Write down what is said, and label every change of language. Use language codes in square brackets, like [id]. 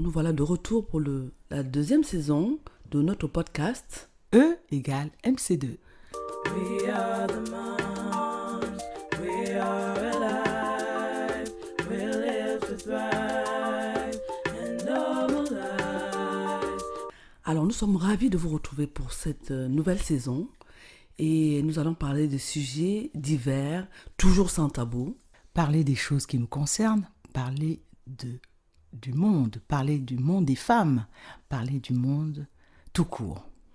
[fr] Nous voilà de retour pour la deuxième saison de notre podcast E égale MC2. [en] We are the moms, we are alive, we live to thrive and normalize. [fr] Alors nous sommes ravis de vous retrouver pour cette nouvelle saison et nous allons parler de sujets divers, toujours sans tabou. Parler des choses qui nous concernent, parler du monde des femmes, parler du monde tout court.